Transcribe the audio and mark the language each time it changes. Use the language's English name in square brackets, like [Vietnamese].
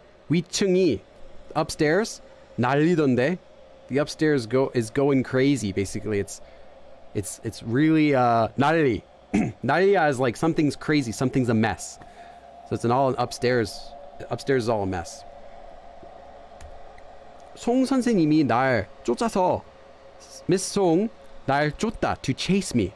[Korean] 위층이 upstairs 난리던데. [English] The upstairs is going crazy. Basically, it's really 난리. 난리야 is like something's crazy, something's a mess. So it's an all upstairs. Upstairs is all a mess. [Korean] 송 선생님이 날 쫓아서 Miss Song 날 쫓다 [English] to chase me.